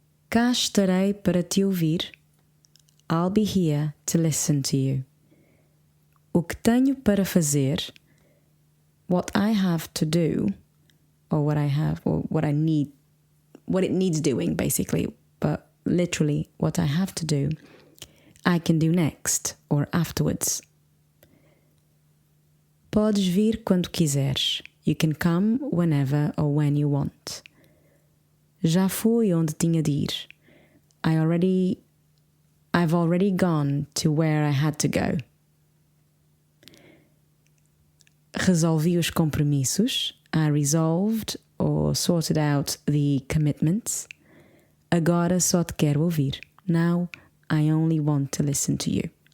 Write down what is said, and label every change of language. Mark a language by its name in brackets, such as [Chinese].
[Portuguese] Cá estarei para te ouvir. [English] I'll be here to listen to you. O que tenho para fazer, what I have to do, or what it needs doing, basically, but literally what I have to do, I can do next or afterwards. [Portuguese] Podes vir quando quiseres. [English] You can come whenever or when you want. Já fui onde tinha de ir. I've already gone to where I had to go. Resolvi os compromissos. I resolved or sorted out the commitments. Agora só te quero ouvir. Now I only want to listen to you.